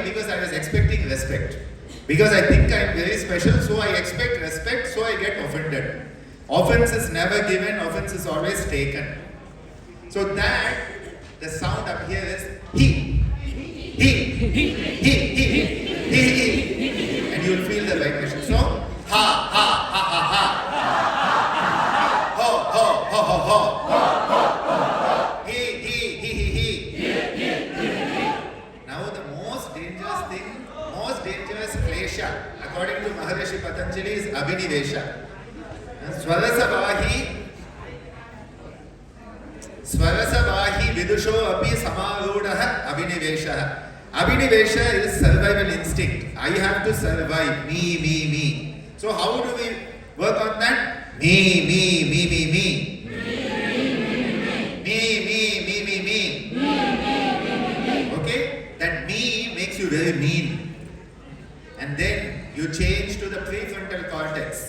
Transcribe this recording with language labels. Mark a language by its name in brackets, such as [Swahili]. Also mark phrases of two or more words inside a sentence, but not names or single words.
[English] Because I was expecting respect. Because I think I am very special, so I expect respect, so I get offended. Offense is never given, offense is always taken. So that, the sound up here is he. And you will feel the vibration. So, ha. Ho. He. Now the most dangerous klesha, according to Maharishi Patanjali, is abhinivesha. [Sanskrit] Swarasavahi vidusho api samarudaha abhinivesha. [English] Abhinivesha is survival instinct. I have to survive. Me. So how do we work on that? Me. Okay? That me makes you very mean. And then you change to the prefrontal cortex.